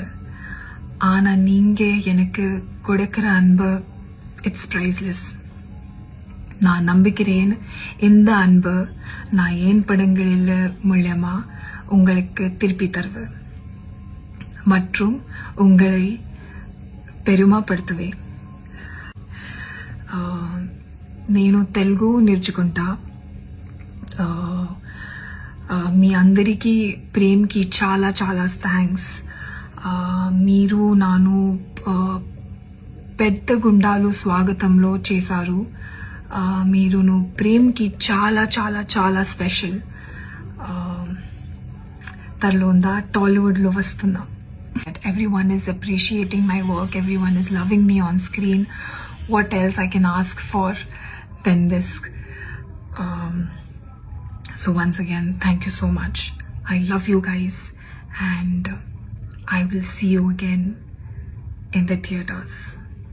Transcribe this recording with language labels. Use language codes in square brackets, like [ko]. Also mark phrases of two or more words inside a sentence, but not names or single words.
[ta] ஆனால் நீங்கள் எனக்கு கொடுக்குற அன்பு [en] it's priceless. [ta] நான் நம்புகிறேன் இந்த அன்பு நான் ஏன் படங்களில் மூலமா உங்களுக்கு திருப்பி தருவேன் மற்றும் உங்களை பெருமைப்படுத்துவேன். [te] నేను తెలుగు నేర్చుకుంటా. మీ అందరికీ ప్రేమ్కి చాలా చాలా థ్యాంక్స్. మీరు నాను పెద్ద గుండాలు స్వాగతంలో చేశారు. మీరును ప్రేమ్కి చాలా చాలా చాలా స్పెషల్. తర్లోందా టాలీవుడ్లో వస్తున్నా. [en] Everyone is appreciating my work. Everyone is loving me on screen. What else I can ask for than this? So once again, thank you so much. I love you guys, and I will see you again in the theaters.